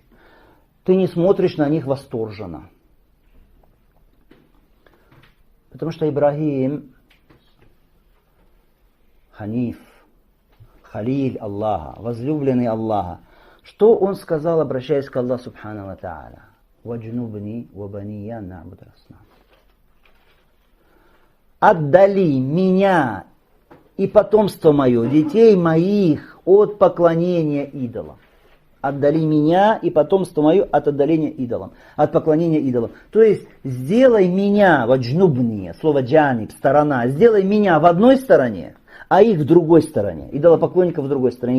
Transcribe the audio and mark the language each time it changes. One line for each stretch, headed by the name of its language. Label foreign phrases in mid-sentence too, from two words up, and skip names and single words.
Russian: Ты не смотришь на них восторженно. Потому что Ибрагим, Ханиф, Халиль Аллаха, возлюбленный Аллаха, что он сказал, обращаясь к Аллаху
Arabic: سبحانه وتعالى? «واجنبني وبني نعبد الأصنام».
Russian: Отдали меня и потомство мое, детей моих, от поклонения идолам. Отдали меня и потомство мое от отдаления идолам, от поклонения идолам. То есть, сделай меня, ваджнубни, слово джаниб, сторона, сделай меня в одной стороне, а их в другой стороне, идолопоклонников в другой стороне.